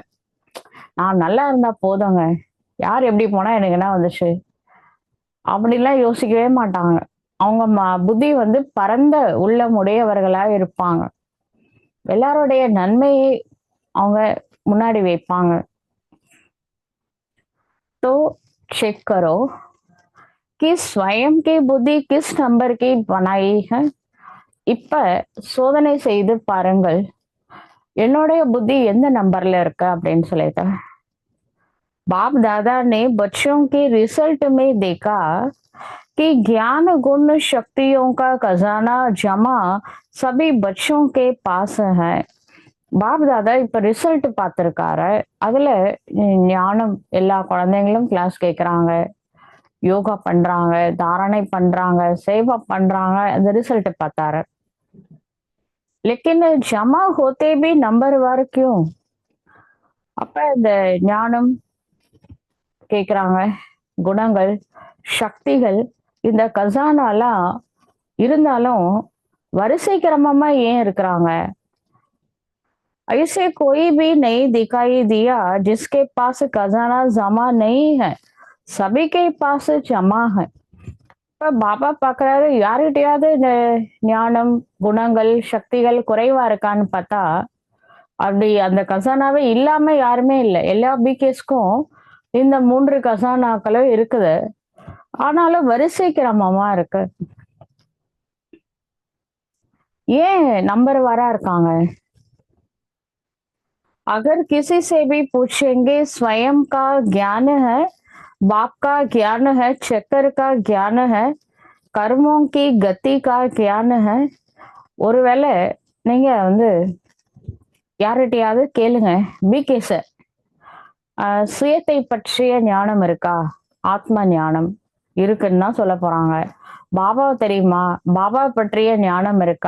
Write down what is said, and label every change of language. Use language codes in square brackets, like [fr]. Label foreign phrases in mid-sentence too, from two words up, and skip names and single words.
[ta] நான் நல்லா இருந்தா போதுங்க, யார் எப்படி போனா எனக்கு என்ன வந்துச்சு அப்படிலாம் யோசிக்கவே மாட்டாங்க. அவங்க புத்தி பரந்த உள்ளமுடையவர்களா இருப்பாங்க. எல்லாருடைய நன்மையை அவங்க முன்னாடி வைப்பாங்க. [hi] तो चेक करो कि स्वयं की बुद्धि किस नंबर की बनाई है. [ta] இப்ப சோதனை செய்து பாருங்கள், என்னுடைய புத்தி எந்த நம்பர்ல இருக்கு அப்படின்னு சொல்லிட்டு. [hi] बाप दादा ने बच्चों के रिजल्ट में देखा कि ज्ञान गुण शक्तियों का खजाना जमा सभी बच्चों के पास है. [ta] பாப் தாதா இப்ப ரிசல்ட் பார்த்திருக்காரு. அதுல ஞானம் எல்லா குழந்தைங்களும் கிளாஸ் கேட்கறாங்க, யோகா பண்றாங்க, தாரணை பண்றாங்க, சேவா பண்றாங்க. அந்த ரிசல்ட் பார்த்தாரு. [hi] लेकिन जमा होते भी नंबरवार क्यों? [ta] அப்ப இந்த ஞானம் கேக்குறாங்க, குணங்கள், சக்திகள், இந்த கசானாலாம் இருந்தாலும் வரிசை கிரமமா ஏன் இருக்கிறாங்க? [hi] ऐसे कोई भी नहीं दिखाई दिया जिसके पास खजाना जमा नहीं है, सभी के पास जमा है. [ta] இப்ப பாபா பாக்குறாரு, யார்கிட்டயாவது இந்த ஞானம், குணங்கள், சக்திகள் குறைவா இருக்கான்னு பார்த்தா அப்படி அந்த கசானாவே இல்லாம யாருமே இல்லை. எல்லா பிகேஸ்க்கும் இந்த 3 கசானாக்களும் இருக்குது. ஆனாலும் வரிசை கிரமமா இருக்கு. ஏன் நம்பர் வாரா இருக்காங்க? [hi] अगर किसी से भी पूछेंगे स्वयं का ज्ञान है, बाप का ज्ञान है, चक्कर का ज्ञान है, कर्मों की गति का ज्ञान है. [ta] ஒருவேளை நீங்க யார்கிட்டயாவது கேளுங்க, பிகேஸ் சுயத்தை பற்றிய ஞானம் இருக்கா? ஆத்ம ஞானம் இருக்குன்னு தான் சொல்ல போறாங்க. பாபாவை தெரியுமா? பாபா பற்றிய ஞானம் இருக்கா?